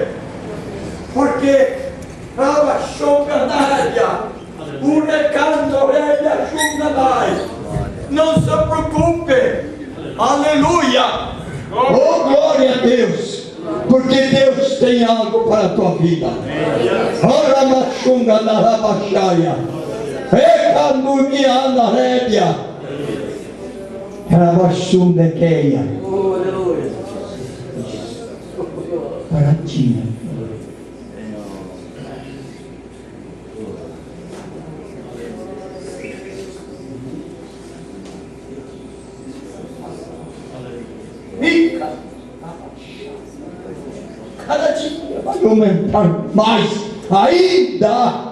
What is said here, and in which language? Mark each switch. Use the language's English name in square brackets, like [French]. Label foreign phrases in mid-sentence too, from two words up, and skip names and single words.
[Portuguese] Porque estava choca na área. O recanto ele ajuda mais. Não se preocupe. Aleluia. Oh, glória a Deus. Porque Deus tem algo para a tua vida. Ora machunga na rabachaia. Recandunia na rédea. Rabachunga queia. Paratinha. Cada dia vai aumentar mais ainda.